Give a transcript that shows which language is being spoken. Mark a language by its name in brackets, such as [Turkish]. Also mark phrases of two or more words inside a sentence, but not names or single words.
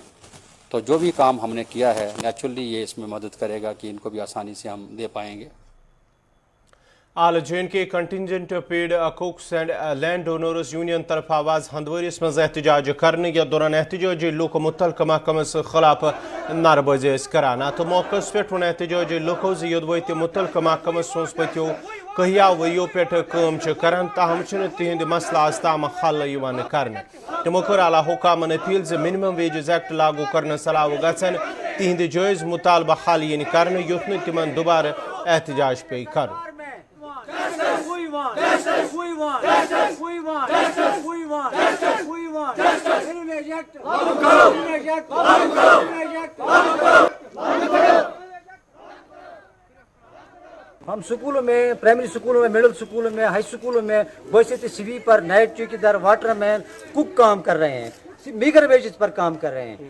[Hindi] तो जो भी काम हमने किया है नेचुरली ये इसमें मदद करेगा कि इनको भी आसानी से हम दे पाएंगे। [Kashmiri] आल जे कंटिजेंट पेड कुक्स एंड लैंड ओनर्स यूनियन तरफ आवाज हंदवरिस मज एहतजाज करने या दौरान एहतजाजी लुक मुतलका महकमस खिलाफ नारबाजी कराना तो मौके पे वन एहतजाजी लुको योदवत मुतलका महकमस सोस पत्यो कहिया वयो पे कम करान ताहम तिहद मसला आस्ताम हल कर तमो कर आला हुकामन अपील जे मिनिमम वेजेस एक्ट लागू कर सलाह गन तिहद जायज मुतालबा हल यन कर युथ न तिमन दोबारा एहतजाज पे कर। [Hindi] हम स्कूलों में, प्राइमरी स्कूलों में, मिडिल स्कूलों में, हाई स्कूलों में बसित स्वीपर, नाइट चौकीदार, वाटरमैन, कुक काम कर रहे हैं, [English] meagre wages [Hindi] पर काम कर रहे हैं।